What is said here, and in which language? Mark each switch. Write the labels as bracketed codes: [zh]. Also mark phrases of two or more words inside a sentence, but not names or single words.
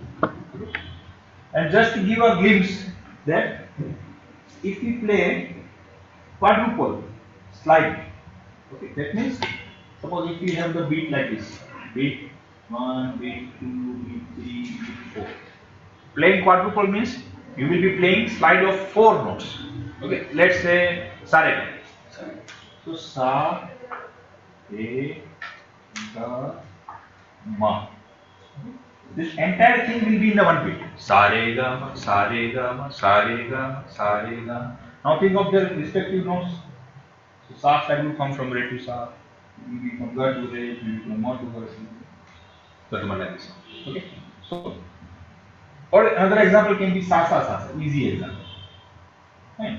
[en] And just to give a glimpse that if we play quadruple slide. Okay, that means suppose if we have the beat like this, beat 1, beat 2, beat 3, beat 4. Playing quadruple means you will be playing slide of 4 notes. Okay, let's say sa re ga. So sa re ga ma. This entire thing will be in the one beat. Sa re ga ma, sa re ga ma, sa re ga ma, sa re ga ma. Now think of their respective notes. So sa slide will come from re to sa, it will be from ga to re, it will be from ma to ga. Something like this. Okay. So, or another example can be sa sa sa, easy example. Fine.